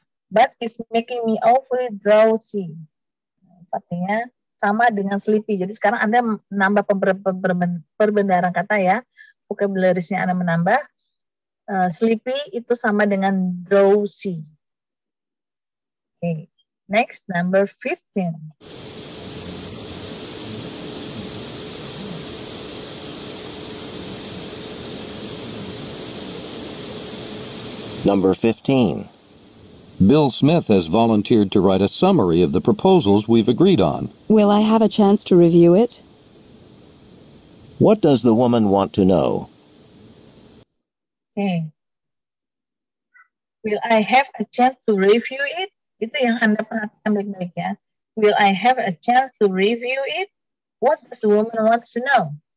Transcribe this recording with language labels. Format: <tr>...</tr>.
<en>But it's making me awfully drowsy.</en> <id>Artinya sama dengan sleepy. Jadi sekarang Anda menambah perbendaharaan kata ya. Vocabularisnya Anda menambah. Sleepy itu sama dengan drowsy.</id> <en>Okay. Next, number 15. Number 15. Bill Smith has volunteered to write a summary of the proposals we've agreed on. Will I have a chance to review it? What does the woman want to know? Okay. Will I have a chance to review it?</en> <id>Itu yang Anda perhatikan baik-baik ya.</id> <en>Will I have a chance to review it? What does the woman want to know?</en>